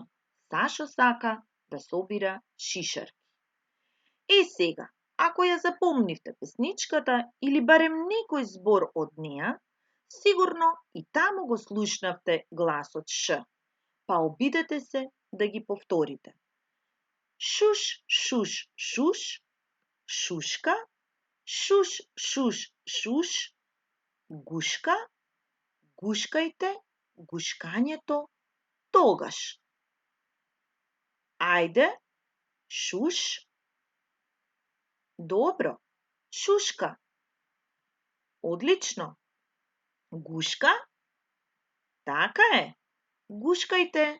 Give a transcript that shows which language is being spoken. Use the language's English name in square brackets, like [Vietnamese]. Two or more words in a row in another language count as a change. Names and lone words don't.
[Macedonian] Сашо сака да собира шишарки. Сега, ако ја запомнивте песничката или барем некој збор од неа, сигурно и таму го слушнавте гласот Ш. Па обидете се да ги повторите. Шуш, шуш, шуш, шушка, шуш, шуш, шуш, гушка, гушкајте, гушкањето, тогаш. Ајде, шуш. Добро. Шушка. Одлично. Гушка. Така е. Гушкајте.